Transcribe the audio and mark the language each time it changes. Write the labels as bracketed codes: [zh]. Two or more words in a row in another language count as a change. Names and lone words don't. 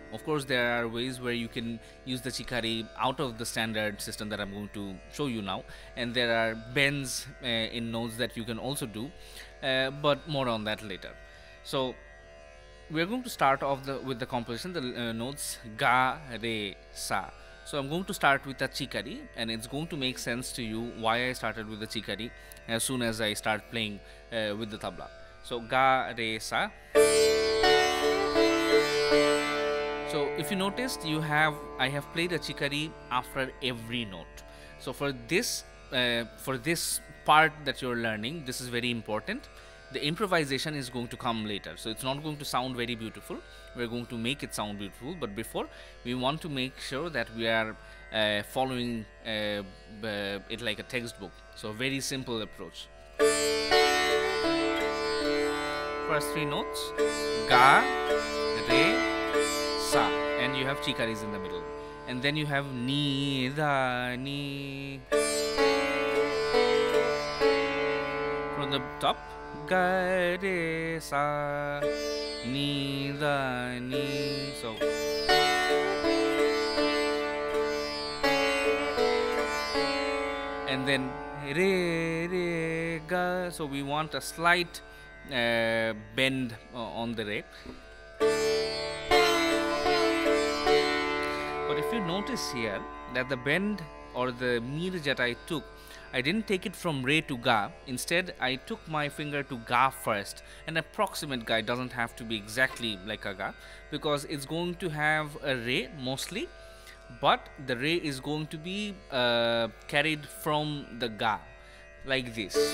[en] Of course, there are ways where you can use the chikari out of the standard system that I'm going to show you now, and there are bends in notes that you can also do, but more on that later. So we are going to start off with the composition, the notes ga, re, sa. So I'm going to start with the chikari, and it's going to make sense to you why I started with the chikari as soon as I start playing with the tabla. So ga, re, sa. So if you noticed, I have played a chikari after every note. So for this part that you're learning, this is very important. The improvisation is going to come later, so it's not going to sound very beautiful. We're going to make it sound beautiful, but before, we want to make sure that we are following it like a textbook. So very simple approach. First three notes: ga, re, sa, and you have chikaris in the middle, and then you have ni, da, ni. From the top, ga, re, sa, ni, da, ni. So and then re, re, ga. So we want a slight bend on the re. But if you notice here that the bend or the mir that I took, I didn't take it from re to ga. Instead, I took my finger to ga first. An approximate ga, it doesn't have to be exactly like a ga, because it's going to have a re mostly, but the re is going to be carried from the ga, like this.